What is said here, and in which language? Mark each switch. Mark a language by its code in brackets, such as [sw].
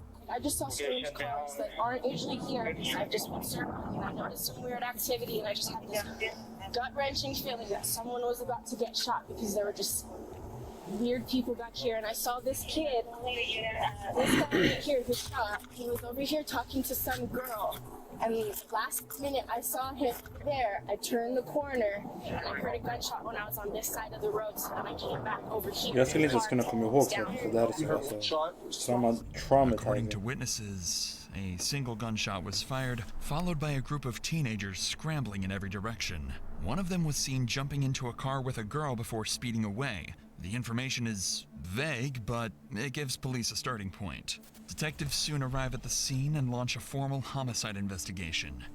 [en] I just saw strange cars that aren't usually here. I've just been circling and I noticed some weird activity and I just had this gut-wrenching feeling that someone was about to get shot because there were just weird people back here. And I saw this kid, this guy right here who shot, he was over here talking to some girl. And last minute I saw him there, I turned the corner and I heard a gunshot when I was on this side of the road, so then I came back over here. [sv] Jag skulle inte ens kunna komma ihåg sånt, för det här är så alltså [en] According to traumatizing. witnesses, a single gunshot was fired, followed by a group of teenagers scrambling in every direction. One of them was seen jumping into a car with a girl before speeding away. The information is vague, but it gives police a starting point. Detectives soon arrive at the scene and launch a formal homicide investigation.